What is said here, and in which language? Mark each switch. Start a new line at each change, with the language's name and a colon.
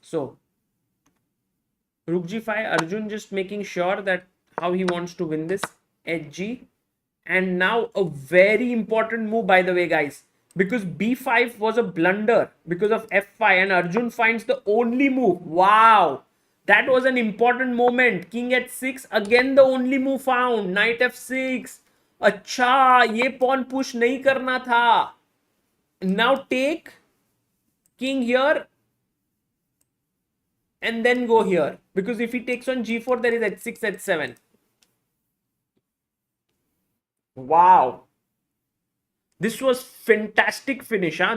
English: So, rook g5, Arjun just making sure that how he wants to win this. Hg. And now a very important move, by the way, guys. Because b5 was a blunder because of f5 and Arjun finds the only move. Wow. That was an important moment. King h6, again the only move found. Knight f6.
Hindi: अच्छा, ये pawn push नहीं करना था.
English: Now take king here and then go here. Because if he takes on g4, there is h6, h7. Wow. This was fantastic finish, huh?